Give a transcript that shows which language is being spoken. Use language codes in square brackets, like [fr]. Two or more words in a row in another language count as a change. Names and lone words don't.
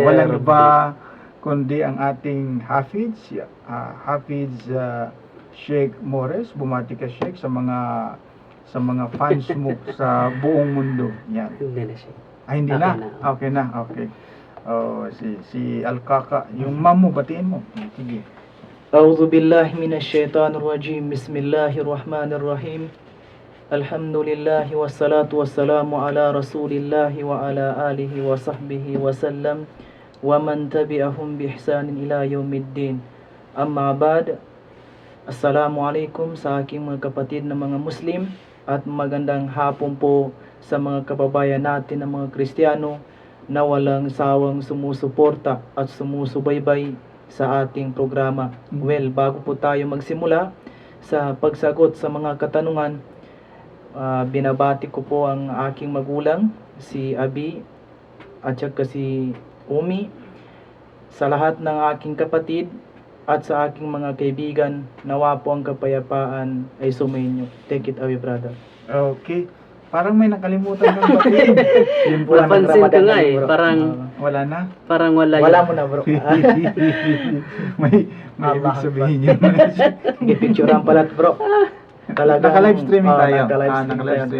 [tl] Walang iba kundi ang ating Hafiz Sheikh Mores. Bumati ka, Sheikh, sa mga fans mo sa buong mundo. Yan. Hindi na siya. Hindi Okay na? na. Okay na, okay. Si Alkaka, yung mom mo, batiin mo. Sige. [ar] أعوذ بالله من الشيطان الرجيم. بسم الله الرحمن الرحيم. الحمد لله والصلاة والسلام على رسول الله وعلى آله وصحبه وسلم ومن تبعهم بإحسان إلى يوم الدين. أما بعد. [tl] Assalamualaikum sa aking mga kapatid na mga Muslim at magandang hapon po sa mga kababayan natin na mga Kristiyano na walang sawang sumusuporta at sumusubaybay sa ating programa. Well, bago po tayo magsimula sa pagsagot sa mga katanungan, binabati ko po ang aking magulang, si Abi at saka si Umi, sa lahat ng aking kapatid at sa aking mga kaibigan. Nawa po ang kapayapaan ay sumainyo. [en] Take it away, brother. [tl] Okay. Parang may nakalimutan kang batiin. Yun po ang Napansin ko Ramadan nga na, eh. bro. wala na. Parang wala Wala yun. mo na bro. may ibig Allah sabihin yun. Pipicturean pala bro. Talagang, Naka- [en] live streaming [tl] tayo. Naka-live Ah, streaming naka-live tayo.